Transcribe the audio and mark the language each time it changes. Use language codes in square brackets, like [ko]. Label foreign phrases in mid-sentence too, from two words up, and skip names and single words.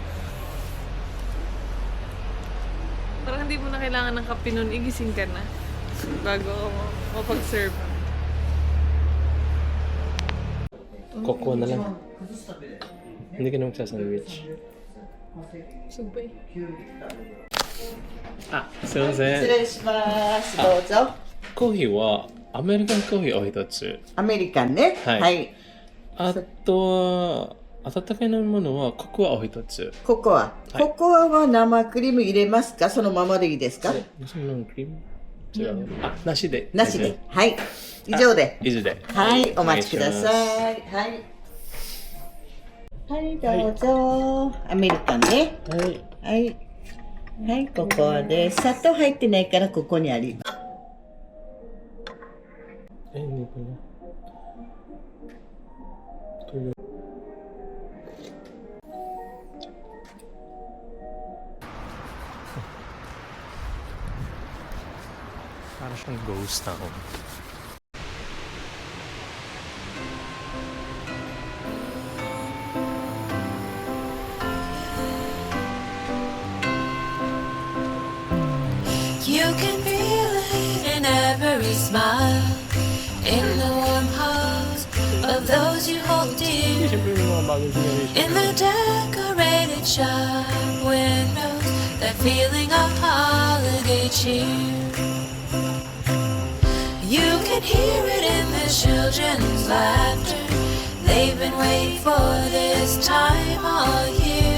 [tl] 11. Parang hindi mo na kailangan ng kape nun, igising ka na. Bago mapag-serve. Cocoa na lang. Hindi ka na magsasandwich. Subay. [ja] Ah, すいません。失礼します。どうぞ。コーヒーはアメリカンコーヒーを一つ。アメリカンね。はいはい。あとは温かい飲み物はココアを一つ。ココア。はいココアは生クリーム入れますか、そのままでいいですか？そのクリーム違う。あ、なしで。なしで。はい。以上で。以上で。はい。お待ちくだい。さい。はい。はい、どうぞ。アメリカンね。はい。はい。はい、ココアです。砂糖入ってないからここにあります。 [tl] hindi ko na. Para siyang [en] ghost town. You can feel it in every smile, in the warm hugs of those you hold dear, [tl] Siyempre yung mga bagong generation. [en] in the decorated shop windows, that feeling of holiday cheer. You can hear it in the children's laughter. They've been waiting for this time all year.